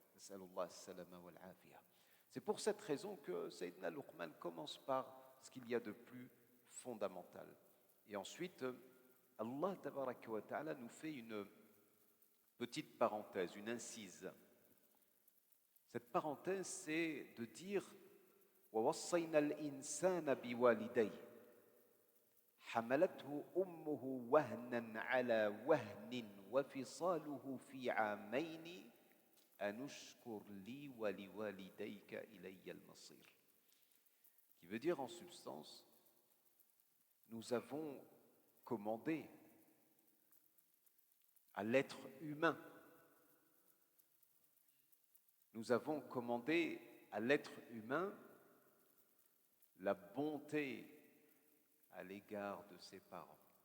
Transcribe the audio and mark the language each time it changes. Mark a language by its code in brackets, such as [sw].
[fr] C'est pour cette raison que Sayyidina Luqman commence par ce qu'il y a de plus fondamental. Et ensuite, Allah Tabaraka wa Ta'ala nous fait une petite parenthèse, une incise. Cette parenthèse, c'est de dire [ar] وَوَصَّيْنَا الْإِنسَانَ بِوَالِدَيْهِ حملته أمه وهنا على وهن وفصاله في عامين أن اشكر لي ولوالديك إلي المصير. [fr] Qui veut dire en substance, nous avons commandé à l'être humain, nous avons commandé à l'être humain la bonté à l'égard de ses parents.